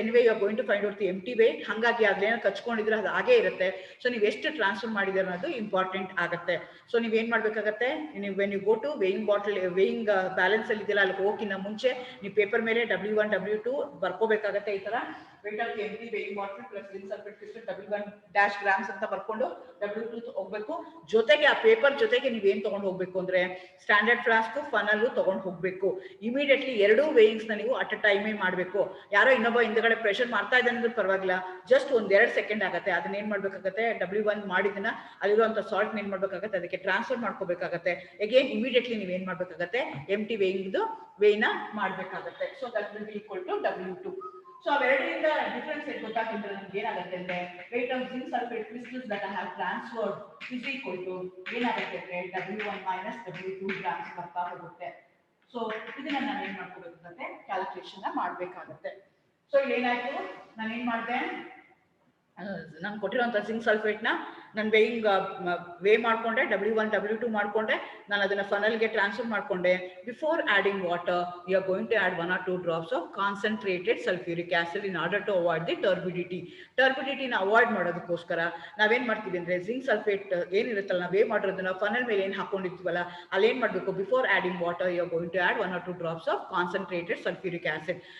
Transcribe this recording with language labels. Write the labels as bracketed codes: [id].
[en] Anyway you are going to find out the empty weight. [kn] ಹಾಗಾಗಿ ಅದೇನೋ ಕಚ್ಕೊಂಡಿದ್ರೆ ಅದು ಹಾಗೆ ಇರುತ್ತೆ. ಸೊ ನೀವು ಎಷ್ಟು ಟ್ರಾನ್ಸ್ಫರ್ ಮಾಡಿದ್ರೆ ಅನ್ನೋದು ಇಂಪಾರ್ಟೆಂಟ್ ಆಗುತ್ತೆ. ಸೊ ನೀವೇನ್ ಮಾಡ್ಬೇಕಾಗತ್ತೆ ನೀವು [en] when you go to weighing bottle [kn] weighing balance ಅಲ್ಲಿ ಇದೆಯಲ್ಲ ಅಲ್ಲಿ ಹೋಗಿನ ಮುಂಚೆ ನೀವು ಪೇಪರ್ ಮೇಲೆ W1 W2 ಬರ್ಕೋಬೇಕಾಗತ್ತೆ. ಈ ತರ [en] weight of the empty weighing bottle plus zinc sulfate crystal W1 grams [kn] ಅಂತ ಬರ್ಕೊಂಡು W2 ಹೋಗ್ಬೇಕು. ಜೊತೆಗೆ ಆ ಪೇಪರ್ ಜೊತೆಗೆ ನೀವೇನ್ ತಗೊಂಡು ಹೋಗ್ಬೇಕು ಅಂದ್ರೆ ಸ್ಟ್ಯಾಂಡರ್ಡ್ ಫ್ಲಾಸ್ಕ್ ಫನಲ್ ತಗೊಂಡು ಹೋಗ್ಬೇಕು. ಇಮಿಡಿಯೇಟ್ಲಿ ಎರಡೂ ವೇಯಿಂಗ್ಸ್ ನ ನೀವು ಅಟ್ ಅ ಟೈಮೇ ಮಾಡಬೇಕು. ಯಾರೋ ಇನ್ನೊಬ್ಬ ಹಿಂದಗಡೆ ಪ್ರೆಷರ್ ಮಾಡ್ತಾ ಇದ್ದಾನೆ ಅಂದ್ರೆ ಪರವಾಗಿಲ್ಲ, ಜಸ್ಟ್ ಒಂದ್ 2 ಸೆಕೆಂಡ್ ಆಗುತ್ತೆ. ಅದನ್ನ ಏನ್ ಮಾಡ್ಬೇಕಾಗತ್ತೆ, W1 ಮಾಡಿದನ್ನ ಅಲ್ಲಿರುವಂತ ಸಾಲ್ಟ್ ಏನ್ ಮಾಡ್ಬೇಕಾಗತ್ತೆ, ಅದಕ್ಕೆ ಟ್ರಾನ್ಸ್ಫರ್ ಮಾಡ್ಕೋಬೇಕಾಗತ್ತೆ. ಅಗೇನ್ ಇಮಿಡಿಯೇಟ್ಲಿ ನೀವ್ ಏನ್ ಮಾಡ್ಬೇಕಾಗತ್ತೆ, ಎಂಟಿ ವೇಯಿಂಗ್ ವೇನ ಮಾಡ್ಬೇಕಾಗತ್ತೆ. [en] So that will be equal to W2. [kn] So ಅವೆರಡರಿಂದ difference ಗೊತ್ತಾಗಿದ್ರೆ ನಮ್ಗೆ ಏನಾಗುತ್ತೆ ಅಂದ್ರೆ [en] weight of zinc sulfate crystals that I have transferred is equal to [kn] ಏನಾಗುತ್ತೆ ಅಂದ್ರೆ [en] W1 minus W2 grams [kn] ಬರ್ತಾ ಹೋಗುತ್ತೆ. ಸೊ ಇದನ್ನ ನಾನು ಏನ್ ಮಾಡ್ಕೋಬೇಕಾಗುತ್ತೆ, ಕ್ಯಾಲ್ಕುಲೇಷನ್ ಮಾಡಬೇಕಾಗುತ್ತೆ. ಸೊ ಇಲ್ಲಿ ಏನಾಯ್ತು, ನಾನು ಏನ್ ಮಾಡಿದೆ, ನಾನು ಕೊಟ್ಟಿರೋಂಥ ಜಿಂಕ್ ಸಲ್ಫೇಟ್ನ ನಾನು ವೇ ಮಾಡಿಕೊಂಡೆ, W1 W2 ಮಾಡಿಕೊಂಡೆ, ನಾನು ಅದನ್ನ ಫನಲ್ಗೆ ಟ್ರಾನ್ಸ್ಫರ್ ಮಾಡಿಕೊಂಡೆ. [en] before adding water you are going to add 1 or 2 drops of concentrated sulphuric acid in order to avoid the ಟರ್ಬಿಡಿಟಿನ [kn] avoid ಮಾಡೋದಕ್ಕೋಸ್ಕರ ನಾವೇನ್ ಮಾಡ್ತೀವಿ ಅಂದ್ರೆ ಜಿಂಕ್ ಸಲ್ಫೇಟ್ ಏನಿರುತ್ತಲ್ಲ, ನಾವು ವೇ ಮಾಡಿರೋದನ್ನ ಫನಲ್ ಮೇಲೆ ಏನು ಹಾಕೊಂಡಿರ್ತೀವಲ್ಲ ಅಲ್ಲಿ ಏನ್ ಮಾಡಬೇಕು, [en] Before adding water you are going to add 1 or 2 drops of concentrated sulphuric acid.